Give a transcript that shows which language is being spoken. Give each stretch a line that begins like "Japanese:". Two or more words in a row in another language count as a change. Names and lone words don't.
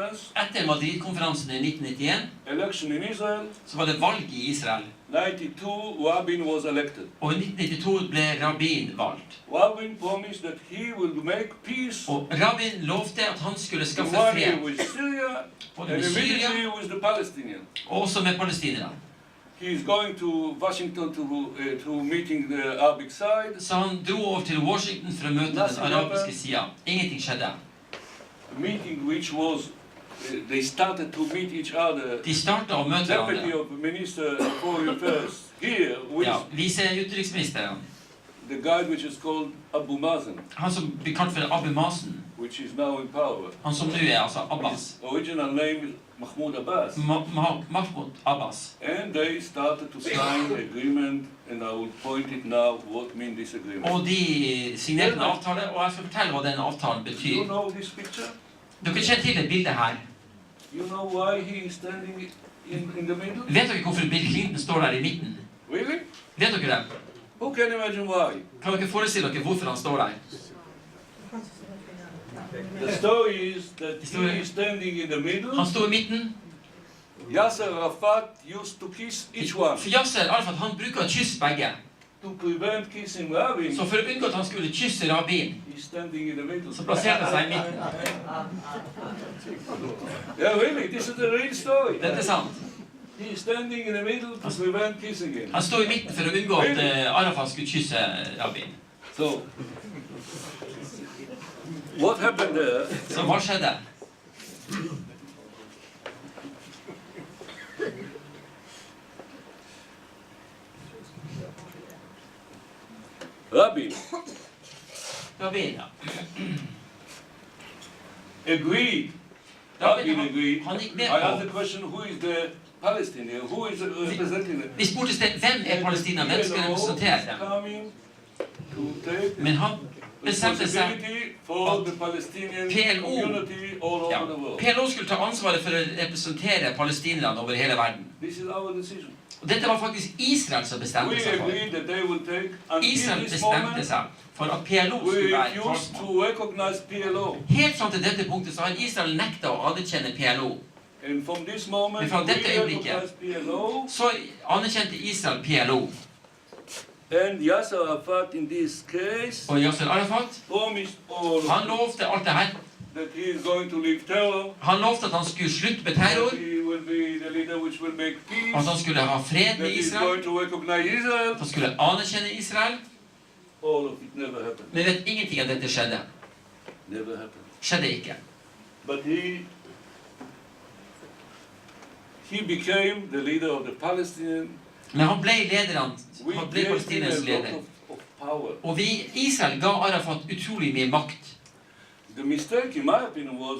Norwegian: Etter Madrid-konferansen i 1991,
English: election in Israel.
Norwegian: Så var det valg i Israel.
English: 1992, Rabin was elected.
Norwegian: Og i 1992 ble Rabin valgt.
English: Rabin promised that he will make peace.
Norwegian: Og Rabin lovte at han skulle skaffe fred.
English: With Syria,
Norwegian: både med Syria
English: with the Palestinians.
Norwegian: Og også med palestinerne.
English: He is going to Washington to meeting the Arabic side.
Norwegian: Så han dro over til Washington for å møte den arabiske siden. Ingenting skjedde.
English: A meeting which was they started to meet each other.
Norwegian: De startet å møte hverandre.
English: Deputy of Minister of Foreign Affairs here with
Norwegian: viseutenriksministeren.
English: The guy which is called Abu Mazen.
Norwegian: Han som blir kalt for Abu Mazen.
English: Which is now in power.
Norwegian: Han som nå altså Abbas.
English: His original name is Mahmoud Abbas. Mahmoud Abbas. And they started to sign agreement, and I will point it now what mean this agreement.
Norwegian: Og de signerte en avtale, og jeg skal fortelle hva denne avtalen betyr.
English: You know this picture?
Norwegian: Dere kjenner til et bilde her.
English: You know why he is standing in the middle?
Norwegian: Vet dere hvorfor Bill Clinton står der i midten?
English: Really?
Norwegian: Vet dere det?
English: Who can imagine why?
Norwegian: Kan dere forestille dere hvorfor han står der?
English: The story is that he is standing in the middle.
Norwegian: Han står i midten.
English: Yasser Arafat used to kiss each one.
Norwegian: For Yasser Arafat, han bruker å kysse begge.
English: To prevent kissing Rabin.
Norwegian: Så for å unngå at han skulle kysse Rabin,
English: he's standing in the middle.
Norwegian: Så plasserte han seg i midten.
English: Yeah, really, this is the real story.
Norwegian: Dette sant.
English: He is standing in the middle to prevent kissing him.
Norwegian: Han står i midten for å unngå at Arafat skulle kysse Rabin.
English: So, what happened there?
Norwegian: Så hva skjedde? Rabin Rabin, ja.
English: Agreed. Rabin agreed.
Norwegian: Han gikk med
English: I asked
Norwegian: på.
English: the question, who is the Palestinian? Who is representing them?
Norwegian: Vi spurte hvem Palestina, hvem skal representere dem? Men han bestemte seg PLO skulle ta ansvaret for å representere palestinerne over hele verden. Og dette var faktisk Israel som bestemte seg for. Israel bestemte seg for at PLO skulle være talsmann. Helt fram til dette punktet så har Israel nektet å anerkjenne PLO. Men fra dette øyeblikket så anerkjente Israel PLO.
English: And Yasser Arafat in this case
Norwegian: Og Yasser Arafat, han lovte alt det her.
English: That he is going to leave terror.
Norwegian: Han lovte at han skulle slutte med terror.
English: He will be the leader which will make peace.
Norwegian: At han skulle ha fred med Israel. At han skulle anerkjenne Israel.
English: All of it never happened.
Norwegian: Men vet ingenting av dette skjedde.
English: Never happened.
Norwegian: Skjedde ikke.
English: But he became the leader of the Palestinian.
Norwegian: Men han ble lederen, han ble Palestinas leder. Og Israel ga Arafat utrolig mye makt.
English: The mistake, in my opinion, was